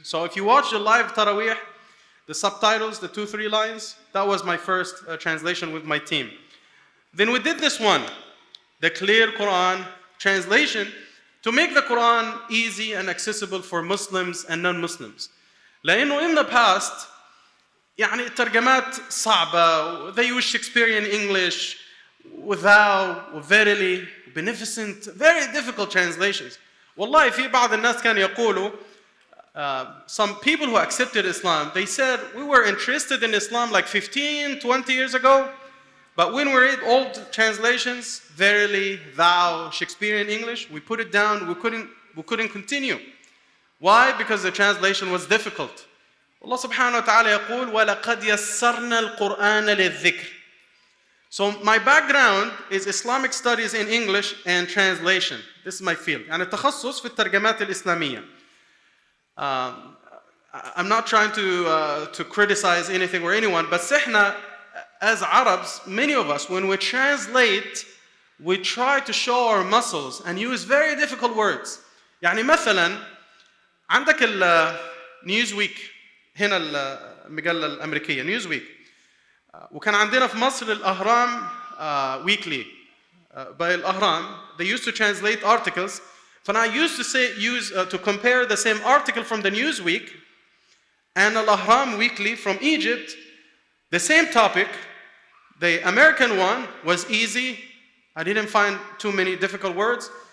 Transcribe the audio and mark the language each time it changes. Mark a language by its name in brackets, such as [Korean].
[English] So if you watch the live Taraweeh, the subtitles, the 2-3 lines, that was my first translation with my team. Then we did this one, the clear Quran translation, to make the Quran easy and accessible for Muslims and non-Muslims. [Arabic] لأنه [English] in the past, [Arabic] يعني الترجمات صعبة. [English] They use Shakespearean English, without, verily, beneficent, very difficult translations. [Arabic] والله في بعض الناس كانوا يقولوا, [English] some people who accepted Islam, they said, we were interested in Islam like 15, 20 years ago, but when we read old translations, verily, thou, Shakespearean English, we put it down, we couldn't continue. Why? Because the translation was difficult. [Arabic] Allah subhanahu wa ta'ala يقول, وَلَقَدْ يَسَّرْنَا الْقُرْآنَ لِلذِّكْرِ. [English] So my background is Islamic studies in English and translation. This is my field. [Arabic] يعني التخصص في الترجمات الإسلامية. [English] I'm not trying to criticize anything or anyone, but سحنا, as Arabs, many of us, when we translate, we try to show our muscles and use very difficult words. [Arabic] يعني مثلا عندك Newsweek, هنا المجلة الأمريكية, Newsweek. وكان عندنا في مصر الأهرام [English] weekly by [Arabic] الأهرام. [English] They used to translate articles. And I used to to compare the same article from the Newsweek and Al-Ahram Weekly from Egypt, the same topic. The American one was easy. I didn't find too many difficult words.